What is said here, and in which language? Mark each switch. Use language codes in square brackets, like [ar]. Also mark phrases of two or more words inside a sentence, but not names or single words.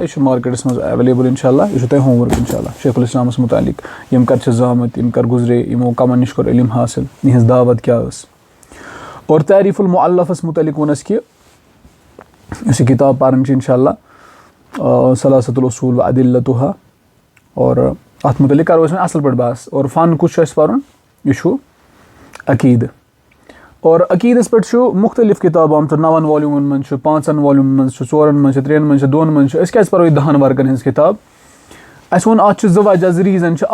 [ks] یہِ چھُ مارکیٹس منٛز ایویلیبل [ar] انشاء اللہ. [ks] یہِ چھُ تۄہہِ [en] home work [ar] انشاء اللہ [ks] شیخ الاسلامس متعلق. یِم کر چھِ زامٕتۍ یِم کر گُزرے یِمو کمن نِش کوٚر علم حٲصِل یِہنٛز دعوت کیاہ ٲس. اور تعریٖف المؤلفس متعلق ووٚن اَسہِ کہِ یُس یہِ کِتاب پران چھِ [ar] انشاء اللہ [ks] ثلاثة الأصول وأدلتها. اور اتھ متعلق کرو أسۍ وۄنۍ اصل پٲٹھۍ بحث. اور فن کُس چھُ اَسہِ پرُن یہِ چھُ عقیٖدٕ. اور عقیٖدس پٮ۪ٹھ چھُ مختلف کِتاب آمژٕ 9 والیوٗمن منٛز چھُ 5 والیوٗمن منٛز چھُ 4 منٛز چھُ 3 منٛز چھُ 2 منٛز چھُ. أسۍ کیازِ پرو یہِ 10 ورقن ہٕنٛز کِتاب. اَسہِ ووٚن اتھ چھِ 2 وجہ 2 ریٖزن چھِ.